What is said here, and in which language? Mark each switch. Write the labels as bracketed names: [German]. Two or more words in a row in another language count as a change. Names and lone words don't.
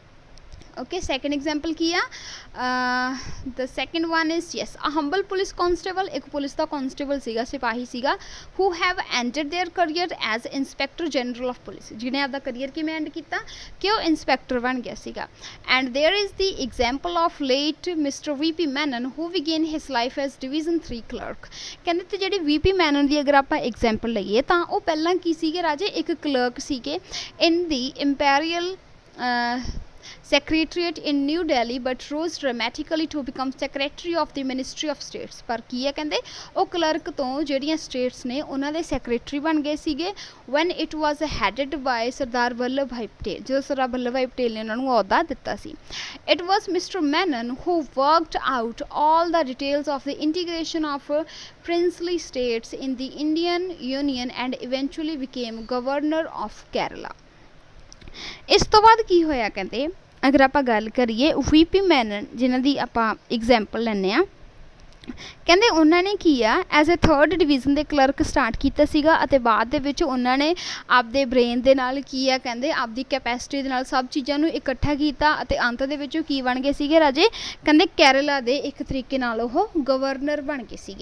[English] Okay, second example [Punjabi] ਕੀ ਆ, [English] the second one is yes a humble police constable, [Punjabi] ਇੱਕ ਪੁਲਿਸ ਦਾ ਕਾਂਸਟੇਬਲ ਸੀਗਾ, ਸਿਪਾਹੀ ਸੀਗਾ, [English] who have entered their career as inspector general of police, [Punjabi] ਜਿਹਨੇ ਆਪਦਾ ਕਰੀਅਰ ਕਿਵੇਂ ਐਂਡ ਕੀਤਾ ਕਿ ਉਹ ਇੰਸਪੈਕਟਰ ਬਣ ਗਿਆ ਸੀਗਾ। [English] And there is the example of late Mister VP Menon who began his life as Division 3 clerk. [Punjabi] ਕਹਿੰਦੇ ਤੇ ਜਿਹੜੀ VP ਮੈਨਨ ਦੀ ਅਗਰ ਆਪਾਂ ਐਗਜ਼ਾਮਪਲ ਲਈਏ ਤਾਂ ਉਹ ਪਹਿਲਾਂ ਕੀ ਸੀਗੇ ਰਾਜੇ, ਇੱਕ ਕਲਰਕ ਸੀਗੇ [English] in the imperial secretariat in New Delhi but rose dramatically to become secretary of the Ministry of States. [Punjabi] ਪਰ ਕੀ ਹੈ ਕਹਿੰਦੇ ਉਹ ਕਲਰਕ ਤੋਂ ਜਿਹੜੀਆਂ ਸਟੇਟਸ ਨੇ ਉਹਨਾਂ ਦੇ ਸੈਕਟਰੀ ਬਣ ਗਏ ਸੀਗੇ [English] when it was headed by [Punjabi] ਸਰਦਾਰ ਵੱਲਭ ਭਾਈ ਪਟੇਲ, ਜਦੋਂ ਸਰਦਾਰ ਵੱਲਭ ਭਾਈ ਪਟੇਲ ਨੇ ਉਹਨਾਂ ਨੂੰ ਅਹੁਦਾ ਦਿੱਤਾ ਸੀ। [English] It was Mr. Menon who worked out all the details of the integration of princely states in the Indian Union and eventually became governor of Kerala। [Punjabi] ਇਸ ਤੋਂ ਬਾਅਦ ਕੀ ਹੋਇਆ ਕਹਿੰਦੇ ਅਗਰ ਆਪਾਂ ਗੱਲ ਕਰੀਏ VP ਮੈਨਨ ਜਿਨ੍ਹਾਂ ਦੀ ਆਪਾਂ ਐਗਜ਼ਾਮਪਲ ਲੈਂਦੇ ਹਾਂ, ਕਹਿੰਦੇ ਉਹਨਾਂ ਨੇ ਕੀ ਆ [English] as a 3rd division [Punjabi] ਦੇ ਕਲਰਕ ਸਟਾਰਟ ਕੀਤਾ ਸੀਗਾ ਅਤੇ ਬਾਅਦ ਦੇ ਵਿੱਚ ਉਹਨਾਂ ਨੇ ਆਪਦੇ ਬ੍ਰੇਨ ਦੇ ਨਾਲ ਕੀ ਆ ਕਹਿੰਦੇ ਆਪਦੀ ਕੈਪੈਸਿਟੀ ਦੇ ਨਾਲ ਸਭ ਚੀਜ਼ਾਂ ਨੂੰ ਇਕੱਠਾ ਕੀਤਾ ਅਤੇ ਅੰਤ ਦੇ ਵਿੱਚ ਉਹ ਕੀ ਬਣ ਗਏ ਸੀਗੇ ਰਾਜੇ, ਕਹਿੰਦੇ ਕੇਰਲਾ ਦੇ ਇੱਕ ਤਰੀਕੇ ਨਾਲ ਉਹ ਗਵਰਨਰ ਬਣ ਗਏ ਸੀਗੇ।